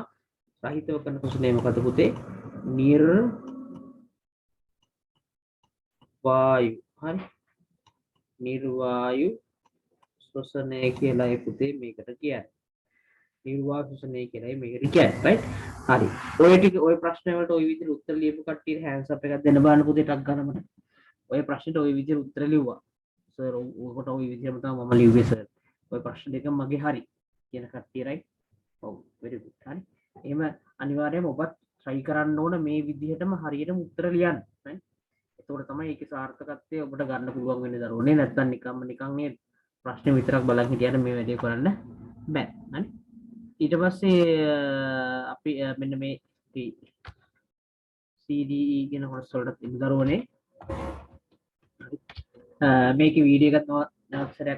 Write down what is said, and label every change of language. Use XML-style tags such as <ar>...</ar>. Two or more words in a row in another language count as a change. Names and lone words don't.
<si>රහිතව කරන ශ්වසනය මොකද පුතේ? නිර්වායු. හරි. නිර්වායු ශ්වසනය කියලා පුතේ මේකට කියන්නේ. නිර්වායු ශ්වසනය කියලා මේකට කියන්නේ. right? හරි. ඔය ටික ඔය ප්‍රශ්න වලට ඔය විදිහට උත්තර ලියපු කට්ටියට</si> <en>hands up</en> <si>එකක් දෙන්න බලන්න පුතේ ටක් ගන්න මට. ඔය ප්‍රශ්නෙට ඔය විදිහට උත්තර ලිව්වා. සර් ඔකට ඔය විදිහටම තමයි මම ලිව්වේ සර්. ඔය ප්‍රශ්න දෙක මගේ හරි කියන කට්ටිය right? ඔව්</si> <en>very good.</en> <si>හරි. එහෙම අනිවාර්යයෙන්ම ඔබත් try කරන්න ඕන මේ විදිහටම හරියටම උත්තර ලියන්න. right? එතකොට තමයි ඒකේ සාර්ථකත්වය ඔබට ගන්න පුළුවන් වෙන්නේ දරුවනේ. නැත්නම් නිකන් මේ ප්‍රශ්න විතරක් බලන් හිටියට මේ වැඩේ කරන්න බෑ. හරි? ඊට පස්සේ අපි මෙන්න මේ CDE කියන කොටස වලට ඉන්න දරුවනේ මේකේ වීඩියෝ එකක් නැවතසරයක්</si>